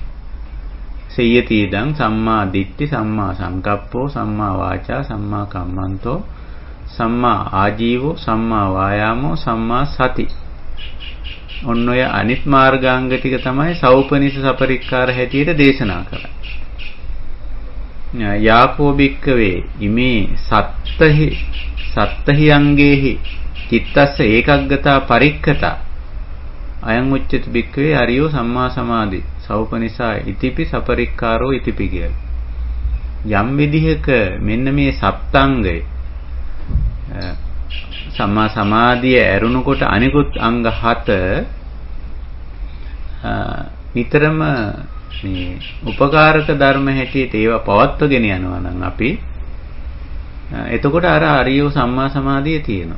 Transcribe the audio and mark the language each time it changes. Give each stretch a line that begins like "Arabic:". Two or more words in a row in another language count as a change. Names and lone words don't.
Pali: සේයති ඉදං සම්මා දිට්ඨි සම්මා සංකප්පෝ සම්මා වාචා සම්මා කම්මන්තෝ සම්මා ආජීවෝ සම්මා වායාමෝ සම්මා සති.
Sinhala: ඔන්න ඔය අනිත් මාර්ගාංග ටික තමයි
Pali: සෞපනිස සපරික්කාර
Sinhala: හැටියට දේශනා කරන්නේ.
Pali: යාකෝ බික්කවේ ඉමේ සත්තහි අංගේහි චිත්තස්ස ඒකග්ගතා පරික්ඛතා අයං උච්චති බික්කවේ අරියෝ සම්මා සමාධි සෞපනිසා ඉතිපි සපරික්කාරෝ ඉතිපි කියලා.
Sinhala: යම් විදිහක මෙන්න මේ සප්තංගය සම්මා සමාධිය ඇරුණකොට අනිකුත් අංග 7 නිතරම මේ උපකාරක ධර්ම හැටියට ඒවා පවත්වගෙන යනවා නම් අපි එතකොට අර අරියෝ සම්මා සමාධිය තියෙනවා.